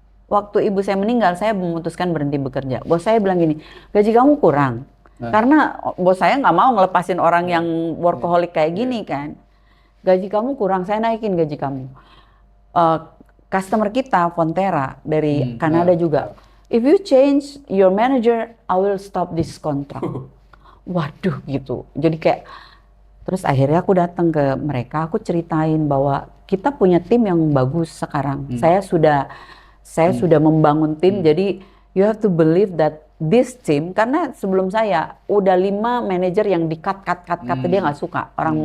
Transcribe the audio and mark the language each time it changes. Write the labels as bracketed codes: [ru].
[id] Waktu ibu saya meninggal, saya memutuskan berhenti bekerja. Bos saya bilang gini, gaji kamu kurang. Karena bos saya nggak mau ngelepasin orang yang workaholic kayak gini kan. Gaji kamu kurang, saya naikin gaji kamu. Customer kita, Fonterra dari Kanada juga. [en] If you change your manager, I will stop this contract. [id] Waduh gitu. Jadi kayak, terus akhirnya aku datang ke mereka, aku ceritain bahwa kita punya tim yang bagus sekarang. Saya sudah membangun tim, jadi [en] you have to believe that this team, [id] karena sebelum saya udah 5 manajer yang di-cut, dia nggak suka.